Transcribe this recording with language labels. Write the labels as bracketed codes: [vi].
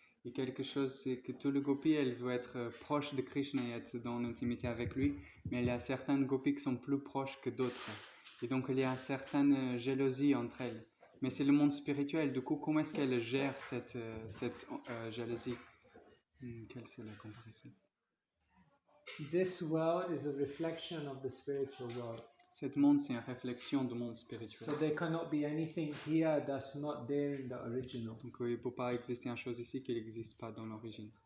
[fr] Et quelque chose, c'est que tous les gopis, elles veulent être proches de Krishna et être dans l'intimité avec lui, mais il y a certaines gopis qui sont plus proches que d'autres. Et donc il y a une certaine jalousie entre elles. Mais c'est le monde spirituel, du coup, comment est-ce qu'elle gère cette jalousie? Quelle c'est la comparaison? [en] This world is a reflection of the spiritual world. [fr] Cet monde, c'est une réflexion du monde spirituel. [en] So there cannot be anything here that's not there in the original. [fr] Donc il ne peut pas exister une chose ici qui n'existe pas dans l'origine.